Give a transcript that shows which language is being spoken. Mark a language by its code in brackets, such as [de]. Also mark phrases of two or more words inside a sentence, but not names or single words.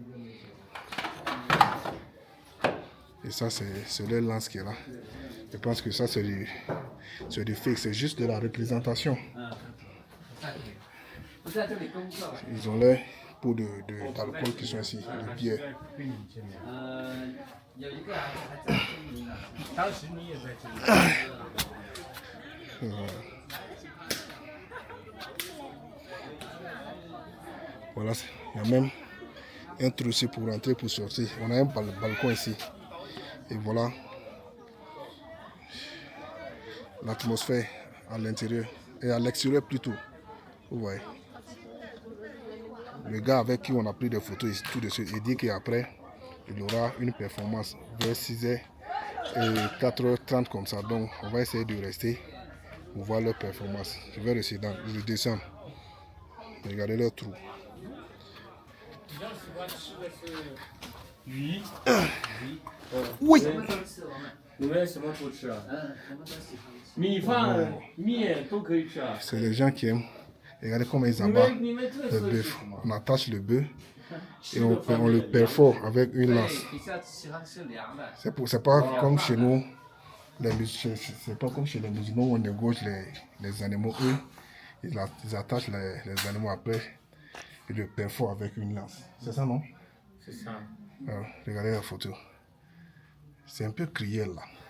[fr] Et ça c'est le lance qui est là. Je pense que ça c'est du fake, c'est juste de la représentation. Ils ont l'air pots d'alcool qui sont ici, de bière. [zh] 有一个还在这里呢。当时你也在这里。 [fr] Voilà, il y a même un trou ici pour rentrer, pour sortir. On a un balcon ici. Et voilà l'atmosphère à l'intérieur et à l'extérieur plutôt. Vous voyez. Le gars avec qui on a pris des photos ici, tout de suite, il dit qu'après, il aura une performance vers 6h et 4h30 comme ça. Donc, on va essayer de rester pour voir leur performance. Je vais descendre. Regardez leur trou. [zh] 鱼， [fr] Oui. [zh] 你们什么不吃啊？米饭、面都可以吃啊。 [fr] C'est les gens qui aiment. Regardez comment ils abattent le bœuf. On attache le bœuf et on le perfore avec une lance. [zh] 比较喜欢吃凉的。 [fr] C'est pas comme chez nous. C'est pas comme chez les musulmans où on égorge les animaux. Eux, ils attachent les animaux après et le perforent avec une lance. C'est ça, non? C'est ça. Alors, regardez la photo. C'est un peu cruel là.